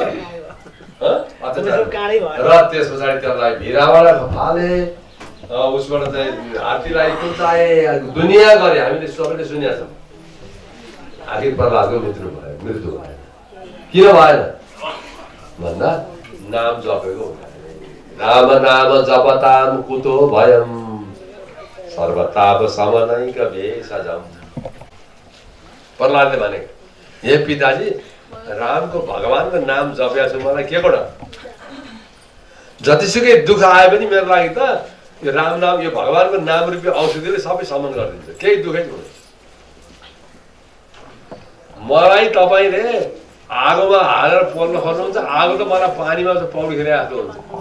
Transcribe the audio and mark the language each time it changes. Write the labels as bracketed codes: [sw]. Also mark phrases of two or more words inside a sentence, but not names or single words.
[ne] र त्यस पछाडि त्यसलाई भिराबाट फाले, उसबाट चाहिँ हात्तीलाई कुचाए, दुनियाँ गरे। हामीले सबैले सुनेका छौँ। आखिर प्रहलादको मृत्यु भयो। किन भएन भन्दा नाम जपेको [sa] राम नाम जपताम कुतो भयम सर्वताप समनैक भेषजम। [ne] प्रहलादले भनेको, हे पिताजी रामको भगवानको नाम जप्या छु मलाई के कोडा जतिसुकै दुःख आए पनि मेरो लागि त यो राम नाम यो भगवानको नाम रूपी औषधिले सबै समन गरिदिन्छ केही दुःखै हुँदैन मलाई तपाईले आगोमा हालेर पोल्न खोज्नुहुन्छ आगो त मलाई पानीमा पौडी खेले जस्तो हुन्छ